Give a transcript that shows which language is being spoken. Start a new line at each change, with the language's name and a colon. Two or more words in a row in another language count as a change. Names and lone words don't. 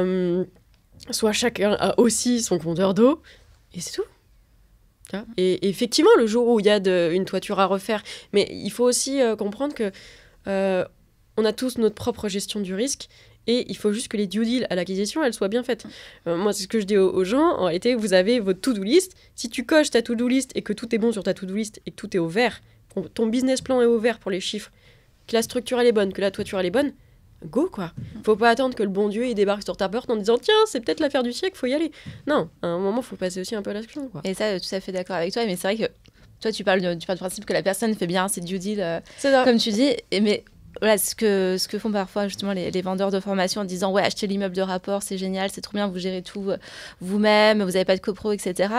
French: Soit chacun a aussi son compteur d'eau. Et c'est tout. Et effectivement, le jour où il y a une toiture à refaire, mais il faut aussi comprendre que on a tous notre propre gestion du risque et il faut juste que les
English: due deals
French: à l'acquisition, elles soient bien faites. Moi, c'est ce que je dis aux gens. En réalité, vous avez votre
English: to-do list.
French: Si tu coches ta
English: to-do list
French: et que tout est bon sur ta
English: to-do list
French: et que tout est au vert, ton
English: business plan
French: est au vert pour les chiffres, que la structure elle est bonne, que la toiture elle est bonne, go quoi. Faut pas attendre que le bon Dieu il débarque sur ta porte en disant tiens, c'est peut-être l'affaire du siècle, faut y aller. Non, à un moment, faut passer aussi un peu à l'action, quoi. Et ça, tout à fait d'accord avec toi, mais c'est vrai que toi, tu parles du principe que la personne fait bien ses
English: due deals,
French: comme tu dis, mais voilà, ce que font parfois justement les vendeurs de formation en disant ouais, achetez l'immeuble de rapport, c'est génial, c'est trop bien, vous gérez tout vous-même, vous n'avez pas de copro, etc.